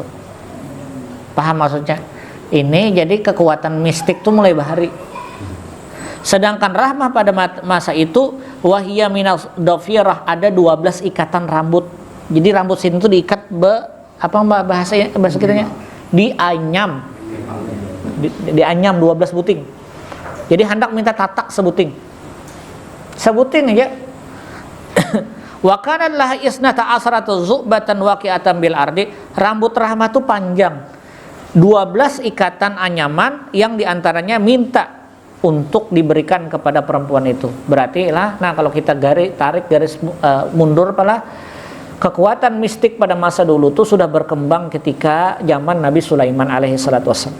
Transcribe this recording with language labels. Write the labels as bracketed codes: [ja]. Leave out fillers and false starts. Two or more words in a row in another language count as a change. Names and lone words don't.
[id] Paham maksudnya? [bjn] Ini jadi kekuatan mistik tuh mulai bahari. [id] Sedangkan Rahmah pada masa itu [ar] وهي من الضفيرة, [id] ada 12 ikatan rambut. Jadi rambut sini tuh diikat bahasa kitanya dianyam. [bjn] Dianyam 12 buting. Jadi hendak minta tatak sebuting. Sebuting aja. [ar] وكان لها اثنتا عشرة ذؤابة واقعة بالأرض. [id] Rambut Rahmah tuh panjang. 12 ikatan anyaman yang diantaranya minta untuk diberikan kepada perempuan itu. Berarti lah, nah kalau kita tarik garis mundur pala, kekuatan mistik pada masa dulu tuh sudah berkembang ketika zaman Nabi Sulaiman [ar] عليه الصلاة والسلام.